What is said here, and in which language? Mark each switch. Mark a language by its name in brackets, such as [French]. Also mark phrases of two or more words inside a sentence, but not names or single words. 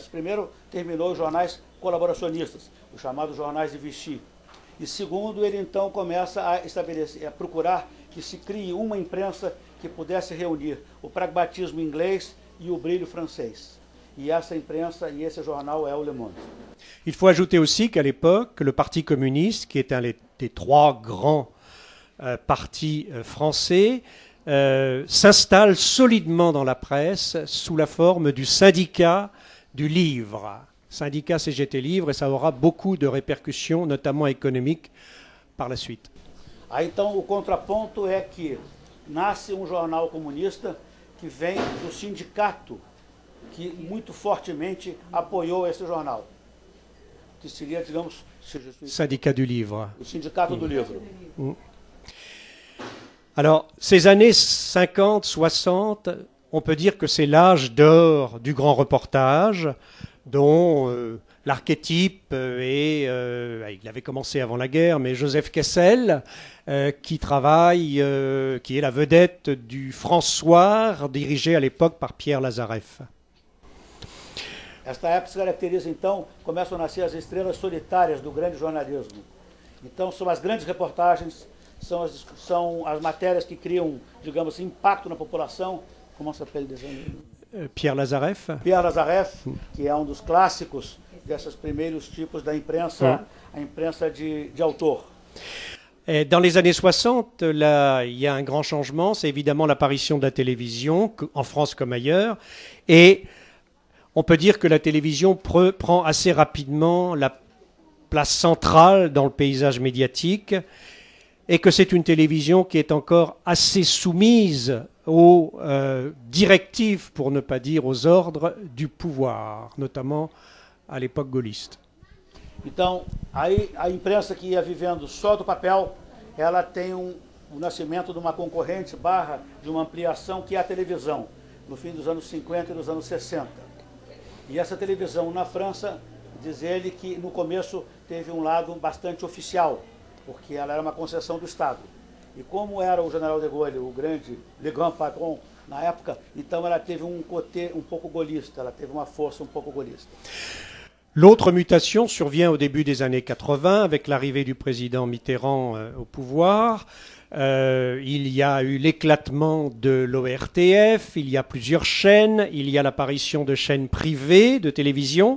[Portuguese] Primeiro, terminou os jornais colaboracionistas, os chamados jornais de Vichy. E segundo, ele então começa a estabelecer, a procurar que se crie uma imprensa que pudesse reunir o pragmatisme inglês e o brilho francês. [French] Et [Portuguese] essa imprensa [French] et esse journal est Le Monde. Il faut ajouter aussi qu'à l'époque, le Parti communiste, qui est un des trois grands partis français, s'installe solidement dans la presse sous la forme du syndicat du livre. Syndicat CGT Livre, et ça aura beaucoup de répercussions, notamment économiques, par la suite. [Portuguese] Aí então o contraponto é que nasce um jornal comunista que vem do sindicato que muito fortemente apoiou esse jornal, que seria, digamos, [French] Syndicat du Livre. [Portuguese] O Sindicato do Livro. [French] Alors, ces années 50, 60, on peut dire que c'est l'âge d'or du grand reportage, dont l'archétype est, il avait commencé avant la guerre, mais Joseph Kessel, qui travaille, qui est la vedette du François, dirigé à l'époque par Pierre Lazareff. [Portuguese] Esta época se caracteriza, então, começam a nascer as estrelas solitárias do grande jornalismo. Então, são as grandes reportagens, são as matérias que criam, digamos assim, impacto na população. Como se chama ele? Pierre Lazareff. Pierre Lazareff, que é um dos clássicos desses primeiros tipos da imprensa, a imprensa de autor. [French] Dans les années 60, là, il y a un grand changement, c'est évidemment l'apparition de la télévision, en France comme ailleurs, et on peut dire que la télévision prend assez rapidement la place centrale dans le paysage médiatique et que c'est une télévision qui est encore assez soumise aux directives, pour ne pas dire aux ordres du pouvoir, notamment à l'époque gaulliste. [Portuguese] Então, aí a imprensa que ia vivendo só do papel, ela tem o nascimento de uma concorrente barra de uma ampliação que é a televisão, no fim dos anos 50 e dos anos 60. E essa televisão na França, diz ele que no começo teve um lado bastante oficial, porque ela era uma concessão do Estado. E como era o general de Gaulle, o grande, [French] le grand patron [Portuguese] na época, então ela teve um côté um pouco gaullista, ela teve uma força um pouco gaullista. [French] L'autre mutation survient au début des années 80 avec l'arrivée du président Mitterrand au pouvoir. Il y a eu l'éclatement de l'ORTF, il y a plusieurs chaînes, il y a l'apparition de chaînes privées de télévision.